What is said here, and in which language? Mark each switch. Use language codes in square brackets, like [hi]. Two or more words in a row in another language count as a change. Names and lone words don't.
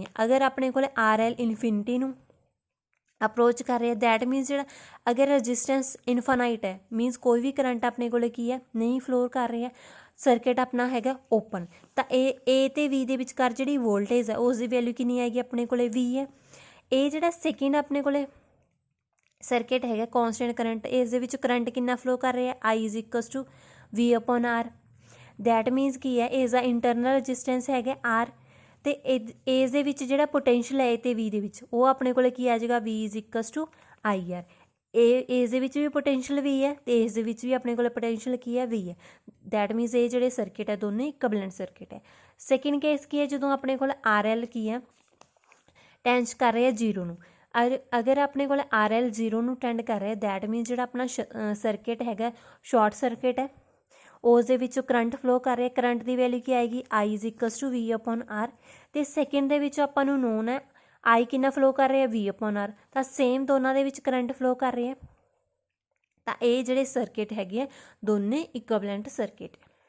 [pa] ਅਗਰ ਆਪਣੇ ਕੋਲ RL ਇਨਫਿਨਿਟੀ ਨੂੰ ਅਪਰੋਚ ਕਰ ਰਿਹਾ, [en] that means [pa] ਜਿਹੜਾ ਅਗਰ [en] resistance infinite [pa] ਹੈ ਮੀਨਸ ਕੋਈ ਵੀ ਕਰੰਟ ਆਪਣੇ ਕੋਲ ਕੀ ਹੈ ਨਹੀਂ ਫਲੋਰ ਕਰ ਰਿਹਾ, ਸਰਕਿਟ ਆਪਣਾ ਹੈਗਾ ਓਪਨ, ਤਾਂ A ਅਤੇ V ਦੇ ਵਿਚਕਾਰ ਜਿਹੜੀ ਵੋਲਟੇਜ ਹੈ ਉਸ ਦੀ ਵੈਲਿਊ ਕਿੰਨੀ ਆਏਗੀ ਆਪਣੇ ਕੋਲ V ਹੈ। ਇਹ ਜਿਹੜਾ ਸੈਕਿੰਡ ਆਪਣੇ ਕੋਲ ਸਰਕਿਟ ਹੈਗਾ [en] constant current, [pa] ਇਸ ਦੇ ਵਿੱਚ ਕਰੰਟ ਕਿੰਨਾ ਫਲੋ ਕਰ ਰਿਹਾ [en] I is equals to V/R। that means [pa] ਕੀ ਹੈ ਇਸ ਦਾ [en] internal resistance [pa] ਹੈਗਾ R, ਅਤੇ ਇਸ ਦੇ ਵਿੱਚ ਜਿਹੜਾ ਪੋਟੈਂਸ਼ੀਅਲ ਹੈ ਅਤੇ V ਦੇ ਵਿੱਚ ਉਹ ਆਪਣੇ ਕੋਲ ਕੀ ਆ ਜਾਏਗਾ [en] V is equals to IR। [pa] ਇਸ ਦੇ ਵਿੱਚ ਵੀ ਪੋਟੈਂਸ਼ੀਅਲ V ਹੈ ਅਤੇ ਇਸ ਦੇ ਵਿੱਚ ਵੀ ਆਪਣੇ ਕੋਲ ਪੋਟੈਂਸ਼ੀਅਲ ਕੀ ਹੈ V ਹੈ। [en] that means [pa] ਇਹ ਜਿਹੜੇ ਸਰਕਿਟ ਹੈ ਦੋਨੇ [en] equivalent circuit [pa] ਹੈ। [en] second case [pa] ਕੀ ਹੈ ਜਦੋਂ ਆਪਣੇ ਕੋਲ RL ਕੀ ਹੈ ਟੈਂਚ ਕਰ ਰਿਹਾ 0 ਨੂੰ, ਅਗਰ ਆਪਣੇ ਕੋਲ RL 0 ਨੂੰ ਟੈਂਡ ਕਰ ਰਿਹਾ [en] that means [pa] ਜਿਹੜਾ ਆਪਣਾ ਸਰਕਿਟ ਹੈਗਾ [en] short circuit [pa] ਹੈ, ਉਸ ਦੇ ਵਿੱਚੋਂ ਕਰੰਟ ਫਲੋ ਕਰ ਰਿਹਾ, ਕਰੰਟ ਦੀ ਵੈਲਿਊ ਕੀ ਆਏਗੀ [en] I is equals to V/R। [pa] ਅਤੇ ਸੈਕਿੰਡ ਦੇ ਵਿੱਚ ਆਪਾਂ ਨੂੰ ਨੋਨ ਹੈ I ਕਿੰਨਾ ਫਲੋ ਕਰ ਰਿਹਾ V/R, ਤਾਂ ਸੇਮ ਦੋਨਾਂ ਦੇ ਵਿੱਚ ਕਰੰਟ ਫਲੋ ਕਰ ਰਿਹਾ, ਤਾਂ ਇਹ ਜਿਹੜੇ ਸਰਕਿਟ ਹੈਗੇ ਆ ਦੋਨੇ [en] equivalent circuit [pa] ਹੈ।